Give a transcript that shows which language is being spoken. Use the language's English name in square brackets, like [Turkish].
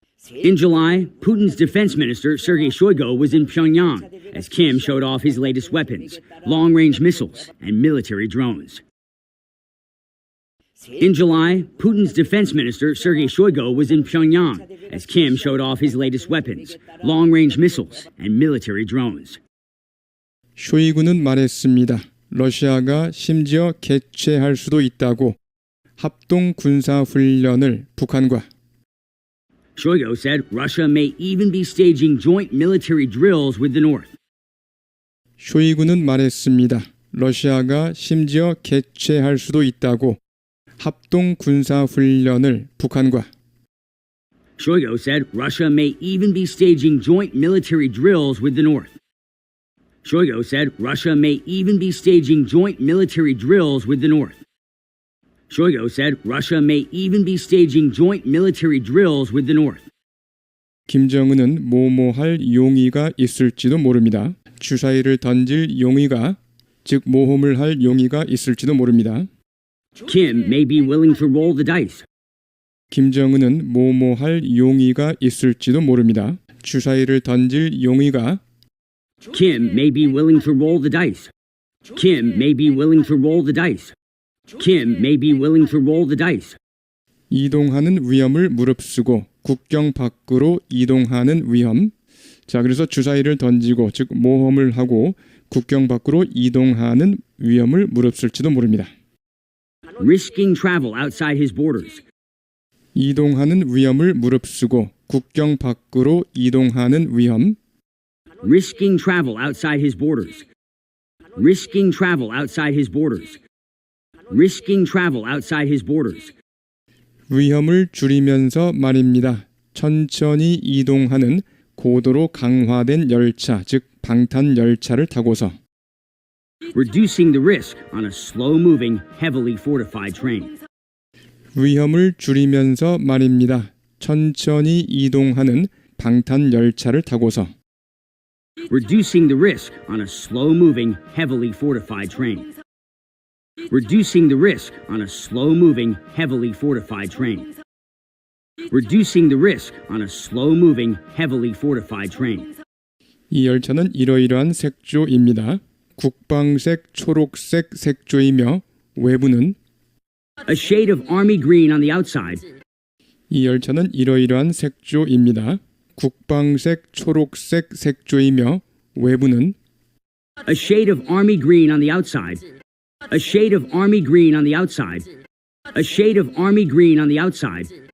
[English] In July, Putin's defense minister Sergei Shoigu was in Pyongyang as Kim showed off his latest weapons, long-range missiles and military drones. In July, Putin's defense minister Sergei Shoigu was in Pyongyang as Kim showed off his latest weapons, long-range missiles and military drones. [Korean] 쇼이구는 말했습니다. 러시아가 심지어 개최할 수도 있다고 합동 군사 훈련을 북한과 [English] Shoigu said Russia may even be staging joint military drills with the North. [Korean] 쇼이구는 말했습니다. 러시아가 심지어 개최할 수도 있다고 합동 군사 훈련을 북한과 [English] Shoigu said Russia may even be staging joint military drills with the North. Shoigu said Russia may even be staging joint military drills with the North. Shoigu said Russia may even be staging joint military drills with the North. [Korean] 김정은은 모모할 용의가 있을지도 모릅니다. 주사위를 던질 용의가, 즉 모험을 할 용의가 있을지도 모릅니다. [English] Kim may be willing to roll the dice. [Korean] 김정은은 뭐뭐할 용의가 있을지도 모릅니다. 주사위를 던질 용의가 [English] Kim may be willing to roll the dice. Kim may be willing to roll the dice. Kim may be willing to roll the dice. [Korean] 이동하는 위험을 무릅쓰고 국경 밖으로 이동하는 위험. 자, 그래서 주사위를 던지고 즉 모험을 하고 국경 밖으로 이동하는 위험을 무릅쓸지도 모릅니다. [English] Risking travel outside his borders. [Korean] 이동하는 위험을 무릅쓰고 국경 밖으로 이동하는 위험. [English] Risking travel outside his borders. Risking travel outside his borders. Risking travel outside his borders. [Korean] 위험을 줄이면서 말입니다. 천천히 이동하는 고도로 강화된 열차, 즉 방탄 열차를 타고서 [English] Reducing the risk on a slow-moving, heavily fortified train. [Korean] 위험을 줄이면서 말입니다. 천천히 이동하는 방탄 열차를 타고서 [English] Reducing the risk on a slow-moving, heavily fortified train. Reducing the risk on a slow-moving, heavily fortified train. Reducing the risk on a slow-moving, heavily fortified train. [Korean] 이 열차는 이러이러한 색조입니다. 국방색, 초록색 색조이며 외부는 [English] A shade of army green on the outside. [Korean] 이 열차는 이러이러한 색조입니다. 국방색, 초록색 색조이며 외부는 [English] A shade of army green on the outside. A shade of army green on the outside. A shade of army green on the outside.